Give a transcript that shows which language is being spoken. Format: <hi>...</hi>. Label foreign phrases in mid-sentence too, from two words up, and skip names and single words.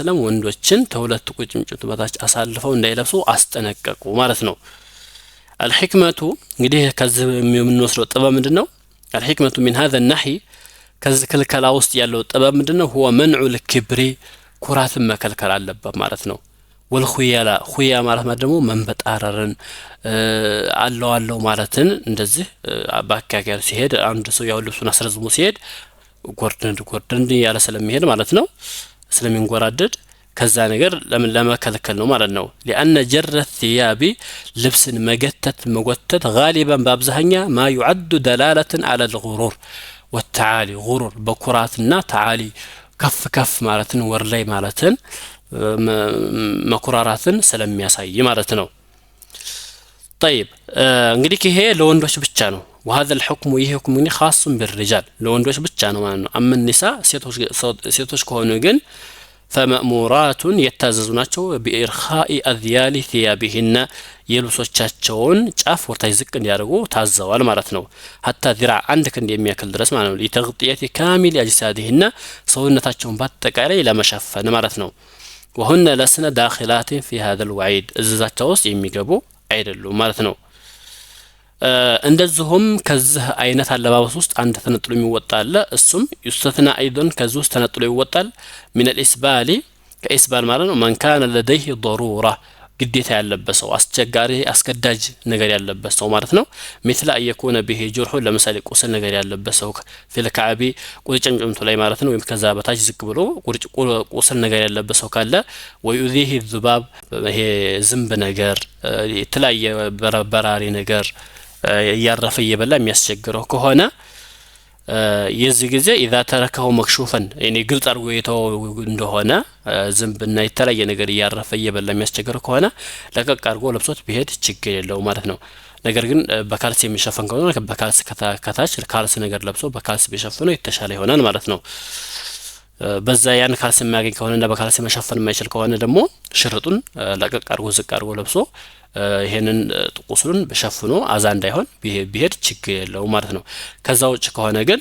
<am>ወሰለም ወንዶችን ተሁለት ቁርጭምጭሚት በታች አሳልፈው እንዳይለብሱ አስጠነቀቁ ማለት ነው الحكمة እንግዲህ ከዚህ የምንወስደው ጥበብ ምንድነው</am> <ar>الحكمة من هذا النحي</ar> <am>ከዚህ ክልከላ ውስጥ ያለው ጥበብ ምንድነው</am> <ar>هو منع الكبر</ar> <am>ኩራትን መከልከል አለበት ማለት ነው ወልኹያላ ኹያ ማለት ደግሞ መንበጣረርን አለው ማለትን እንደዚህ አባካካር ሲሄድ አንድ ሰው ያው ልብሱን አስረዝሞ ሲሄድ ጎርደንድ ያለ ስለሚሄድ ማለት ነው ስለሚንጎራደድ ከዛ ነገር ለምን ለመከልከል ነው ማለት ነው</am> <ar>لأن جر الثياب</ar> <am>ልብስን መጎተት غالبا በአብዛኛ</am> <ar>ما يعد دلالة على الغرور والتعالي</ar> <am>غرور በኩራትና تعالي ከፍ ማለትን ወርላይ ማለትን መኩራራትን ስለሚያሳይ ማለት ነው طيب እንግዲህ ይሄ ለወንዶች ብቻ ነው</am> <ar>وهذا الحكم</ar> <am>ይሄ</am> <ar>حكم خاص بالرجال</ar> <am>ለወንዶች ብቻ ነው ማለት ነው</am> <ar>أما النساء</ar> <am>ሴቶች ከሆኑ ግን</am> <ar>فمأمورات يتاززوناቸው بإرخاء أذيال ثيابهن</ar> <am>የልብሶቻቸውን ጫፍ ወርታይ ዝቅ እንዲያደርጉ ታዘዋል ማለት ነው</am> <ar>حتى ذراع عندك</ar> <am>እንደሚያክል ድረስ ማለት ነው</am> <ar>لتغطية كامل أجسادهن</ar> <am>ሰውነታቸውን በአጠቃላይ ለመሸፈን ማለት ነው</am> <ar>وهن لسن داخلات في هذا الوعيد</ar> <am>እዛቸው ውስጥ የሚገቡ አይደሉም ማለት ነው እንደዚሁም ከዚህ አይነት አለባበስ ውስጥ አንድ ተነጥሎ የሚወጣ አለ እሱም</am> <ar>يستثنى ايضا</ar> <am>ከዚህ ውስጥ ተነጥሎ ይወጣል من الاسبال ከኢስባል ማለት ነው</am> <ar>من كان لديه ضروره</ar> <am>ግዴታ ያለበት ሰው አስቸጋሪ አስገዳጅ ነገር ያለበት ሰው ማለት ነው</am> <ar>مثل يكون به جرح</ar> <am>ለምሳሌ ቁስል ነገር ያለበት ሰው ፍልካቢ ቁርጭምጭምቱ ላይ ማለት ነው ወይም ከዛ በታች ዝቅ ብሎ ቁስል ነገር ያለበት ሰው ካለ</am> <ar>ويؤذيه الذباب</ar> <am>ይሄ ዝንብ ነገር የተለያየ በራሪ ነገር ያረፈ ይበላ የሚያስቸግረው ከሆነ የዚህ ጊዜ</am> <ar>اذا تركه مكشوفا يعني</ar> <am>ግልጽ አድርጎ የተው እንደሆነ ዝንብና የተለያየ ነገር ያረፈ ይበላ የሚያስቸግረው ከሆነ ለቀቅ አድርጎ ለብሶት ቢሄድ ችግር የለው ማለት ነው ነገር ግን በካልሲ የሚሸፈን ከሆነ በካልሲ ከታች ካልሲ ነገር ለብሶ በካልሲ ቢሸፈነው የተሻለ ይሆናል ማለት ነው በዛ ያን ካልሲ የሚያገኝ ከሆነና በካልሲ መሸፈን የማይችል ከሆነ ደግሞ ሽርጡን ለቀቅ አድርጎ ዝቅ አድርጎ ለብሶ ይሄንን ቁስሉን በሸፍኖ አዛ እንዳይሆን ቢሄድ ችግር የለው ማለት ነው ከዛ ውጭ ከሆነ ግን</am>